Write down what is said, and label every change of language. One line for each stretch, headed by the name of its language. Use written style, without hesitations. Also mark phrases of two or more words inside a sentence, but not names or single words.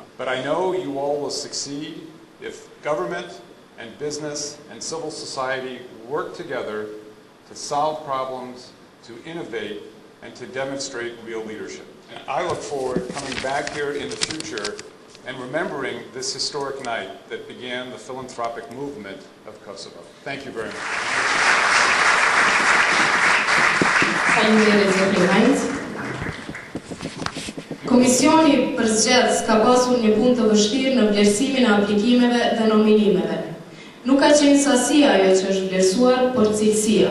English: But I know you all will succeed if government and business and civil society work together to solve problems, to innovate, and to demonstrate real leadership. And I look forward to coming back here in the future and remembering this historic night that began the philanthropic movement of Kosovo. Thank you very much.
Albanian: Komisioni për zgjedhës ka pasur një punë të vështirë në vlerësimin e aplikimeve dhe nominimeve. Nuk ka qenë sasia ajo që është vlerësuar, por cilësia.